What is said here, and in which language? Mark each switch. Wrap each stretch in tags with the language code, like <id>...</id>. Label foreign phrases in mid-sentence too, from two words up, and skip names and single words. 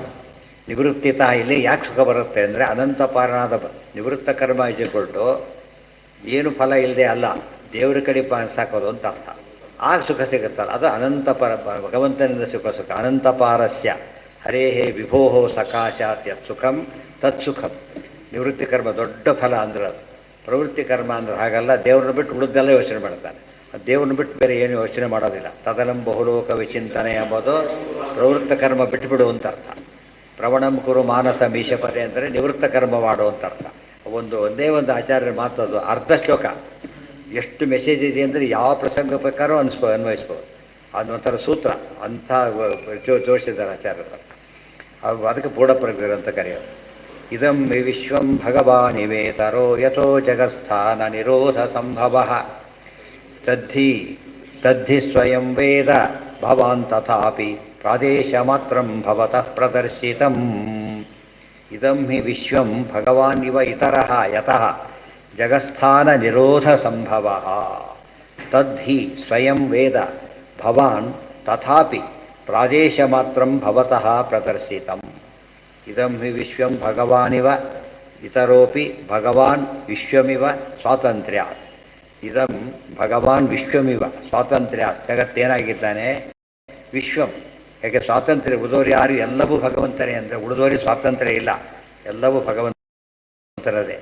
<kn>ನಿವೃತ್ತಿತ ಇಲ್ಲಿ ಯಾಕೆ ಸುಖ ಬರುತ್ತೆ ಅಂದರೆ ಅನಂತಪಾರನಾದ ನಿವೃತ್ತ ಕರ್ಮ ಇಜುಕೊಟ್ಟು ಏನು ಫಲ ಇಲ್ಲದೆ ಅಲ್ಲ, ದೇವರ ಕಡೆ ಸಾಕೋದು ಅಂತ ಅರ್ಥ. ಆಗ ಸುಖ ಸಿಗುತ್ತಲ್ಲ, ಅದು ಅನಂತಪರ ಭಗವಂತನಿಂದ ಸುಖ.</kn> <sa>ಅನಂತಪಾರಸ್ಯ ಹರೇಹೇ ವಿಭೋ ಸಕಾಶಾತ್ ಯತ್ ಸುಖಂ ತತ್ ಸುಖಂ.</sa> <kn>ನಿವೃತ್ತಿ ಕರ್ಮ ದೊಡ್ಡ ಫಲ ಅಂದ್ರೆ ಅದು. ಪ್ರವೃತ್ತಿ ಕರ್ಮ ಅಂದ್ರೆ ಹಾಗಲ್ಲ, ದೇವ್ರನ್ನ ಬಿಟ್ಟು ಉಳಿದೆಲ್ಲ ಯೋಚನೆ ಮಾಡ್ತಾನೆ. ದೇವ್ರನ್ನ ಬಿಟ್ಟು ಬೇರೆ ಏನು ಯೋಚನೆ ಮಾಡೋದಿಲ್ಲ.</kn> <sa>ತದನಂ ಬಹುಲೋಕ ವಿಚಿಂತನೆ</sa> <kn>ಎಂಬುದು ಪ್ರವೃತ್ತ ಕರ್ಮ ಬಿಟ್ಟುಬಿಡು ಅಂತ ಅರ್ಥ.</kn> <sa>ಪ್ರವಣಂ ಕುರು ಮಾನಸ ಮೀಶಪದೆ</sa> <kn>ಅಂದರೆ ನಿವೃತ್ತ ಕರ್ಮ ಮಾಡು ಅಂತ ಅರ್ಥ. ಒಂದೇ ಒಂದು ಆಚಾರ್ಯರ ಮಾತದು ಅರ್ಧ ಶ್ಲೋಕ. ಎಷ್ಟು ಮೆಸೇಜ್ ಇದೆ ಅಂದರೆ ಯಾವ ಪ್ರಸಂಗ ಪ್ರಕಾರ ಅನ್ವಯಿಸ್ಬೋದು. ಅದೊಂಥರ ಸೂತ್ರ ಅಂಥ ಜೋಡಿಸಿದ್ದಾರೆ ಆಚಾರ್ಯರು. ಅದಕ್ಕೆ ಪೂರ್ಣಪ್ರಜ್ಞರು ಅಂತ ಕರೆಯೋದು.</kn> <sa>ಇದಂ ವಿಶ್ವಂ ಭಗವಾನಿವೇತರೋ ಯಥೋ ಜಗತ್ಸ್ಥಾನ ನಿರೋಧ ಸಂಭವ ತದ್ಧಿ ಸ್ವಯಂ ವೇದ ಭವಾನ್ ತಥಾಪಿ ಪ್ರಾದೇಶ ಮಾತ್ರಂ ಭವತಃ ಪ್ರದರ್ಶಿತಂ. ಇದಂ ಹಿ ವಿಶ್ವಂ ಭಗವಾನ್ ಇವ ಇತರಃ ಯತಃ ಜಗತ್ಸ್ಥಾನ ನಿರೋಧ ಸಂಭವ ತದ್ಧಿ ಸ್ವಯಂ ವೇದ ಭವಾನ್ ತಥಾಪಿ ಪ್ರಾದೇಶ ಮಾತ್ರಂ ಭವತಃ ಪ್ರದರ್ಶಿತಂ. ಇದಂ ಹಿ ವಿಶ್ವಂ ಭಗವಾನಿವ ಇತರೋಪಿ ಭಗವಾನ್ ವಿಶ್ವಮಿವ ಸ್ವಾತಂತ್ರ್ಯಾತ್. ಇದಂ ಭಗವಾನ್ ವಿಶ್ವಮಿವ ಸ್ವಾತಂತ್ರ್ಯಾತ್.</sa> <kn>ಜಗತ್ತೇನಾಗಿದ್ದಾನೆ? ವಿಶ್ವಂ. ಯಾಕೆ ಸ್ವಾತಂತ್ರ್ಯ? ಉಳಿದವರು ಯಾರು? ಎಲ್ಲವೂ ಭಗವಂತನೇ ಅಂದರೆ ಉಳಿದವರಿಗೆ ಸ್ವಾತಂತ್ರ್ಯ ಇಲ್ಲ, ಎಲ್ಲವೂ ಭಗವಂತರದೇ.</kn>